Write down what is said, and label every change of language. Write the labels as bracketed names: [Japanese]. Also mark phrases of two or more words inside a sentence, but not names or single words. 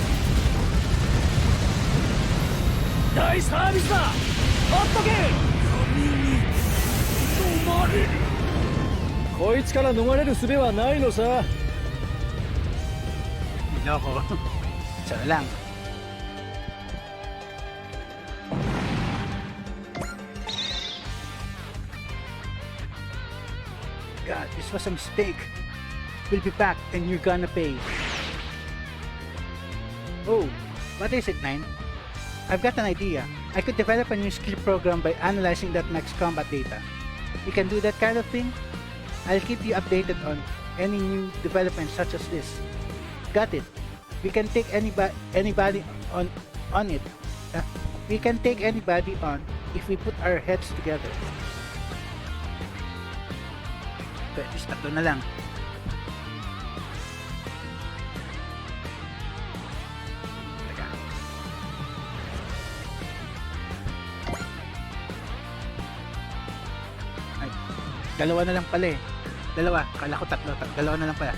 [Japanese] 大サービスだ。ほっとけ。こいつから逃れる術はないのさ。 [Filipino] Niloko. Isa na lang. [English] God, this was a mistake. We'll be back and you're gonna pay. Oh, what is it, 9? I've got an idea. I could develop a new skill program by analyzing that max combat data. You can do that kind of thing? I'll keep you updated on any new developments such as this. Got it. We can take anybody on it. We can take anybody on if we put our heads together. Okay, just [Filipino] tatlo na lang. Teka. Ay, dalawa na lang pala eh. Dalawa, kala ko tatlo, dalawa na lang pala.